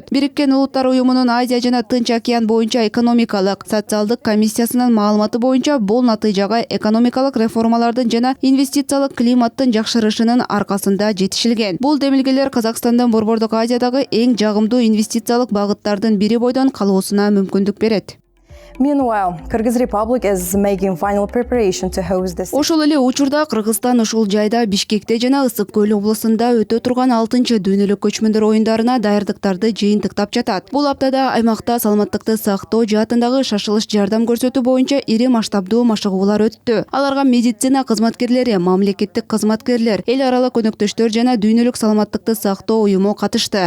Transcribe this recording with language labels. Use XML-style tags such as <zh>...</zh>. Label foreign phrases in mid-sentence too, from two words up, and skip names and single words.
<ky>Бириккен Улуттар уюмунун Азия жана Тынч океан боюнча экономикалык, социалдык комиссиясынын маалыматы боюнча бул натыйжага экономикалык реформалардын жана инвестициялык климаттын жакшырышынын аркасында жетишилген. Бул демилгелер Казакстандын Борбордук Азиядагы эң жагымдуу инвестициялык багыттардын бири бойдон калуусуна мүмкүндүк берет.</ky> <en>Meanwhile, Kyrgyz Republic is making final preparation to host this.</en> <ky>Ошол эле учурда Кыргызстан ушул жайда Бишкекте жана Ысык көл облусунда өтө турган 6-чы дүйнөлүк көчмөндөр оюндарына даярдыктарды жыйынтыктап жатат. Бул аптада аймакта саламаттыкты сактоо жаатындагы шашылыш жардам көрсөтүү боюнча ири масштабдуу машыгуулар өттү. Аларга медицина кызматкерлери, мамлекеттик кызматкерлер, эл аралык өнөктөштөр жана дүйнөлүк саламаттыкты сактоо уюму катышты.</ky>